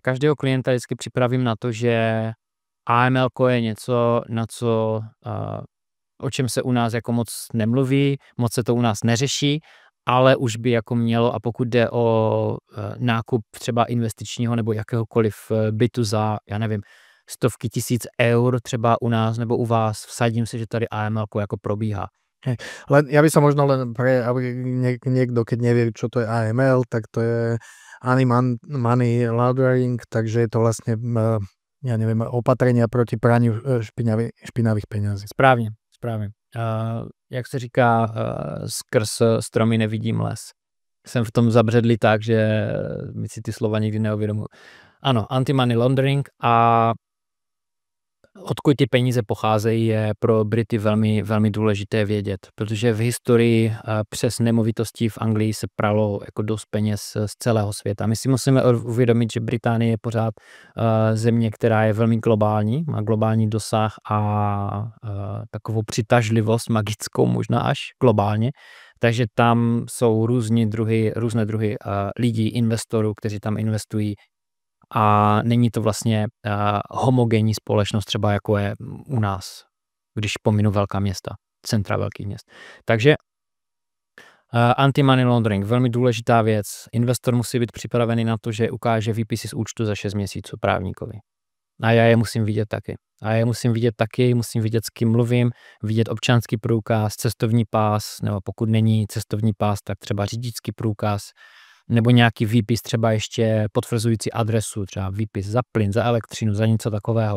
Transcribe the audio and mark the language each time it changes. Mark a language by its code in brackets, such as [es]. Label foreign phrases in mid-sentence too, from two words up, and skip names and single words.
[cs] Každého klienta vždycky připravím na to, že AML je něco, o čem se u nás jako moc nemluví, moc se to u nás neřeší, ale už by jako mělo, a pokud jde o nákup třeba investičního nebo jakéhokoliv bytu za, já nevím, stovky tisíc eur třeba u nás nebo u vás, vsadím si, že tady AML jako probíhá. [sk] Len, ja by som možno len aby niekto, keď nevie, čo to je AML, tak to je [en] Anti-Money Laundering, [sk] takže je to vlastne, ja neviem, opatrenia proti praniu špinavých peňazí. [cs] Správně. Jak se říká, skrz stromy nevidím les. Jsem v tom zabředlý tak, že mi si ty slova nikdy neuvědomuji. Ano, [en] anti-money laundering [cs] a odkud ty peníze pocházejí, je pro Brity velmi, velmi důležité vědět, protože v historii přes nemovitosti v Anglii se pralo jako dost peněz z celého světa. My si musíme uvědomit, že Británie je pořád země, která je velmi globální, má globální dosah a takovou přitažlivost magickou možná až globálně. Takže tam jsou různé druhy lidí, investorů, kteří tam investují. A není to vlastně homogenní společnost, třeba jako je u nás, když pominu velká města, centra velkých měst. Takže [en] anti-money laundering, [cs] velmi důležitá věc. Investor musí být připravený na to, že ukáže výpisy z účtu za 6 měsíců právníkovi. A já je musím vidět taky. Musím vidět, s kým mluvím, vidět občanský průkaz, cestovní pás, nebo pokud není cestovní pás, tak třeba řidičský průkaz, nebo nějaký výpis třeba ještě potvrzující adresu, třeba výpis za plyn, za elektřinu, za něco takového.